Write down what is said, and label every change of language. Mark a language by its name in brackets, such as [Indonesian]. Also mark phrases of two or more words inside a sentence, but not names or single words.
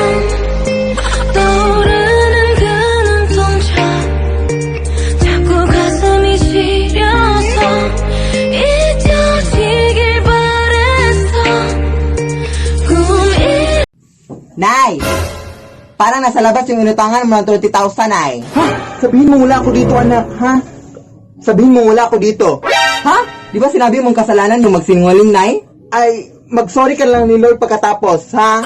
[Korean] 떠오르는 그 눈동자 자꾸 가슴이 시려서 잊혀지길 바랬어 꿈이 [Filipino] Nay! Parang nasa labas yung inutangan mo ng 20,000, Nay. Ha? Sabihin mo wala ako dito, anak, ha? Sabihin mo wala ako dito. Ha? Di ba sinabi mong kasalanan yung magsinungaling, Nay? Ay, mag-sorry ka lang ni Lord pagkatapos, ha?